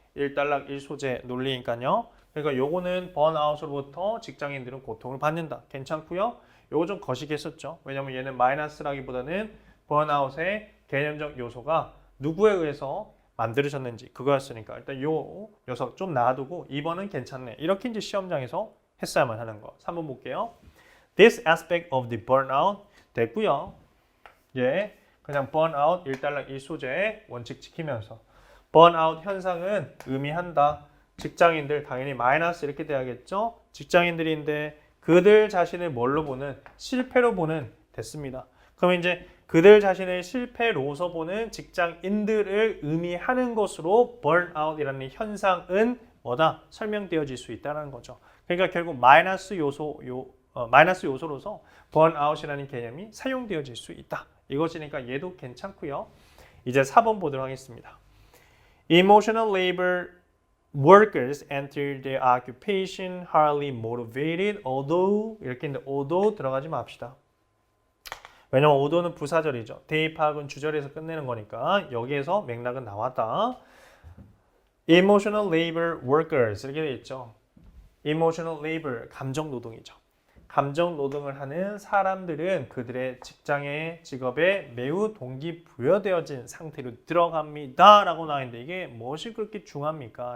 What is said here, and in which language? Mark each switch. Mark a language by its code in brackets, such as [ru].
[ko] 1단락 1소재 논리니까요. 그러니까 요거는 번아웃으로부터 직장인들은 고통을 받는다. 괜찮고요. 요거 좀 거시기했었죠. 왜냐면 얘는 마이너스라기보다는 번아웃의 개념적 요소가 누구에 의해서 만들어졌는지 그거였으니까 일단 요 녀석 좀 놔두고 2번은 괜찮네. 이렇게 이제 시험장에서 했어야만 하는 거. 3번 볼게요. [en] This aspect of the burnout 됐고요. [ko] 예, 그냥 burnout 1단락 1소재 원칙 지키면서 burnout 현상은 의미한다. 직장인들 당연히 마이너스 이렇게 돼야겠죠. 직장인들인데 그들 자신을 뭘로 보는? 실패로 보는 됐습니다. 그럼 이제 그들 자신을 실패로서 보는 직장인들을 의미하는 것으로 burnout이라는 현상은 뭐다? 설명되어질 수 있다는 거죠. 그러니까 결국 마이너스 요소 마이너스 요소로서 burnout이라는 개념이 사용되어질 수 있다. 이것이니까 얘도 괜찮고요. 이제 4번 보도록 하겠습니다. [en] Emotional labor workers enter their occupation hardly motivated, although [ko] 이렇게 있는데 although 들어가지 맙시다. 왜냐면 although는 부사절이죠. 대입학은 주절에서 끝내는 거니까 여기에서 맥락은 나왔다. Emotional labor workers 이렇게 되어 있죠. Emotional labor, 감정 노동이죠. 감정 노동을 하는 사람들은 그들의 직장의 직업에 매우 동기부여되어진 상태로 들어갑니다 라고 나와있는데 이게 무엇이 그렇게 중요합니까?